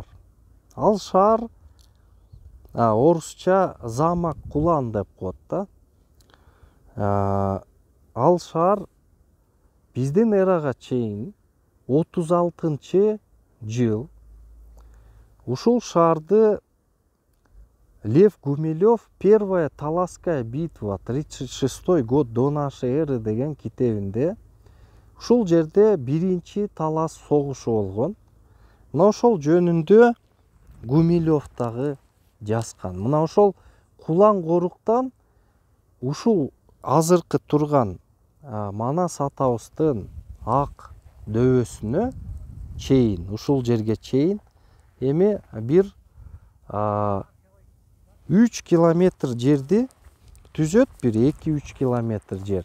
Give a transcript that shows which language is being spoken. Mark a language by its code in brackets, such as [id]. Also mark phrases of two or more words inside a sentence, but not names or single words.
[ky] Ал шаар орусча замок Кулан деп коет да. Ал шаар биздин эрага чейин 36-жыл ушул шаарды Лев Гумилев «Первая Таласская битва, 36 год до нашей эры» деген китебинде ушул жерде биринчи Талас согушу болгон. Мына ошол жөнүндө Гумилев дагы жазган. Мына ошол Кулан Коруктан ушул азыркы турган Манас атабыздын ак дөбөсүнө чейин, ушул жерге чейин эми бир 3 километр жерди түзөт, бир 2-3 километр жер.